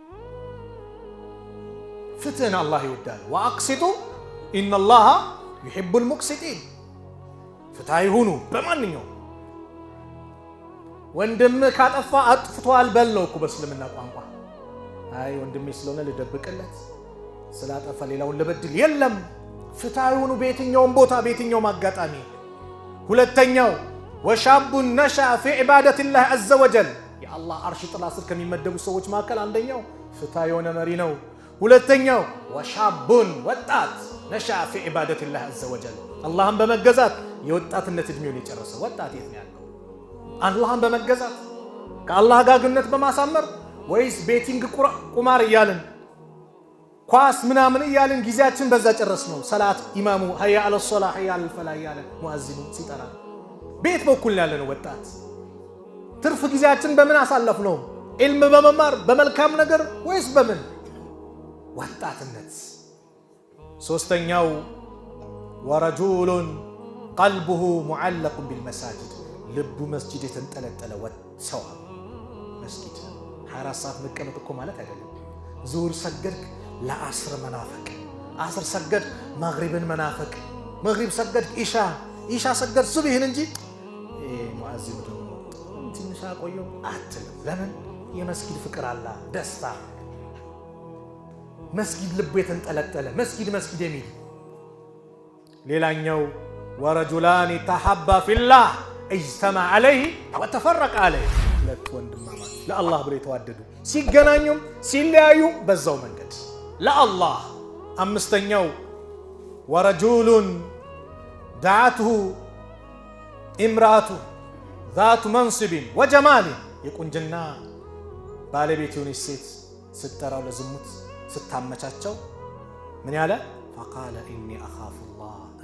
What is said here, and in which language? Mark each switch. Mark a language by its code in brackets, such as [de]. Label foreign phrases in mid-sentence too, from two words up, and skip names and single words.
[am] ፍትህን አላህ ይወዳል [ar] وأقسطوا إن الله يحب المقسطين [am] ፍትሃዊ ሁኑ በማንኛውም ወንድም ካጠፋ አጥፍቷል በለው እኮ በእስልምና ቋንቋ አይ ወንድሜ ስለሆነ ልደብቅለት ስላጠፋ ሌላውን ልበድል የለም ፍትሃዊ ሁኑ በየትኛውም ቦታ በየትኛውም አጋጣሚ ሁለተኛው [ar] وشاب نشأ في عبادة الله عز وجل يا الله عرش [am] ጥላ ስር ከሚመደቡ ሰዎች መካከል አንደኛው ፍትሃዊ የሆነ መሪ ነው ሁለተኛው وشاب ወጣት [ar] نشأ في عبادة الله عز وجل [am] አላህን በመገዛት የወጣትነት እድሜውን የጨረሰ ወጣት የት ነው ያለው አላህን በመገዛት ከአላህ ጋር ግንኙነት በማሳመር ወይስ ቤቲንግ ቁማር እያልን ኳስ ምናምን እያልን ጊዜያችን በዛ ጨረስ ነው ሰላት ኢማሙ [ar] حي على الصلا حي على الفلا [am] እያለ ሙአዚኑ ሲጠራ ቤት በኩል ያለ ነው ወጣት ትርፍ ጊዜያችን በምን አሳለፍ ነው ኢልም በመማር በመልካም ነገር ወይስ በምን ወጣትነት ሶስተኛው [ar] ورجلٌ قلبه معلق بالمساجد [am] ልቡ መስጂድ የተንጠለጠለ ሰው መስጂድ 24 ሰዓት መቀመጥ እኮ ማለት አይደለም ዙር ሰገድክ ለአስር መናፈቅ አስር ሰገድ መግሪብን መናፈቅ መግሪብ ሰገድ ኢሻ ሰገድ ሱብሂን እንጂ ሙአዚኑ ትንሽ አቆየው አትልም ለምን የመስጊድ ፍቅር አለ ደስታ መስጊድ ልቡ የተንጠለጠለ መስጊድ የሚል ሌላኛው [ar] ورجلان تحابا في الله اجتمع عليه وتفرق عليه [am] ወንድማማች ለአላህ ብለው የተዋደዱ ሲገናኙም ሲለያዩ በዛው መንገድ ለአላህ። አምስተኛው ወረጁሉን [ar] دعته امرأة ذات منصب وجمال [am] የቁንጅና ባለቤት የሆነች ሴት ስትጠራው ለዝሙት ስታመቻቸው ምን ያለ [ar] فقال إني أخاف الله [am] እኔ